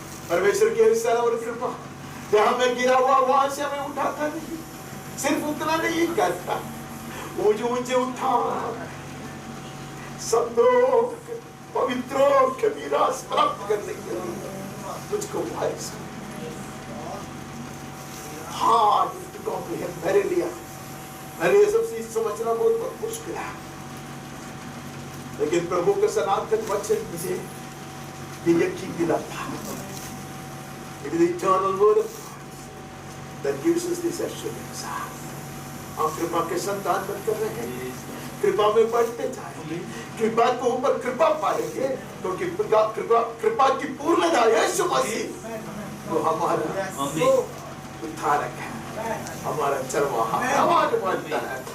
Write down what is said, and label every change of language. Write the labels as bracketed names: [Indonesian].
[Hindi] परमेश्वर की ऐसा और कृपा जहाँ मैं गिरा हुआ वहां से हमें उठाता नहीं, सिर्फ उतना नहीं करता, ऊंचे उठा सब लोग पवित्रों के मीरास प्राप्त करने के लिए मुझको भाई [English] hard to comprehend [Hindi] मेरे लिए ये सब चीज समझना बहुत मुश्किल है, लेकिन प्रभु के सनातन वचन मुझे ये यकीन दिलाता है। [English] It is the eternal word of God that gives us this assurance. [Hindi] हम कृपा के संतान बनकर रहे हैं, कृपा में बढ़ते जाएंगे, कृपा के ऊपर कृपा पाएंगे, क्योंकि कृपा की पूर्णता यीशु मसीह तो हमारा उद्धारक है, हमारा चरवाहा है, हमारे बनता है।